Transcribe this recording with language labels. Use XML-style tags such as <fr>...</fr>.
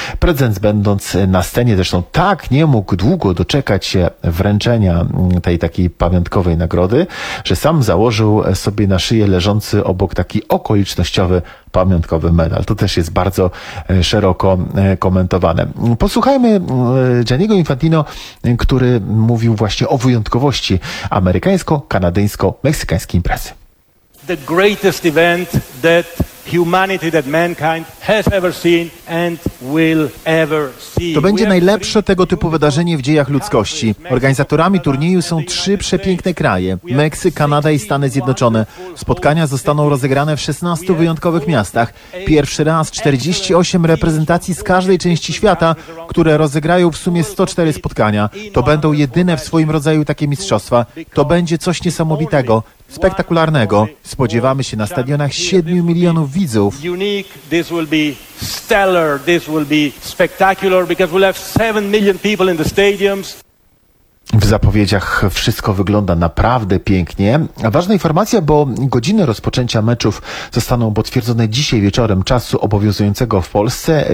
<pl>Prezydent, będąc na scenie, zresztą tak nie mógł długo doczekać się wręczenia tej takiej pamiątkowej nagrody, że sam założył sobie na szyję leżący obok taki okolicznościowy pamiątkowy medal. To też jest bardzo szeroko komentowane. Posłuchajmy Gianniego Infantino, który mówił właśnie o wyjątkowości amerykańsko-kanadyjsko-meksykańskiej imprezy.</pl> <en>The greatest event that humanity, that mankind has ever seen and will ever see.</en> <pl>To będzie najlepsze tego typu wydarzenie w dziejach ludzkości. Organizatorami turnieju są 3 przepiękne kraje: Meksyk, Kanada i Stany Zjednoczone. Spotkania zostaną rozegrane w 16 wyjątkowych miastach. Pierwszy raz 48 reprezentacji z każdej części świata, które rozegrają w sumie 104 spotkania. To będą jedyne w swoim rodzaju takie mistrzostwa. To będzie coś niesamowitego, spektakularnego. Spodziewamy się na stadionach 7 milionów widzów.</pl> <en>Unique, this will be stellar, this will be spectacular, because we'll have 7 million people in the stadiums.</en> <pl>W zapowiedziach wszystko wygląda naprawdę pięknie. Ważna informacja, bo godziny rozpoczęcia meczów zostaną potwierdzone dzisiaj wieczorem czasu obowiązującego w Polsce.</pl>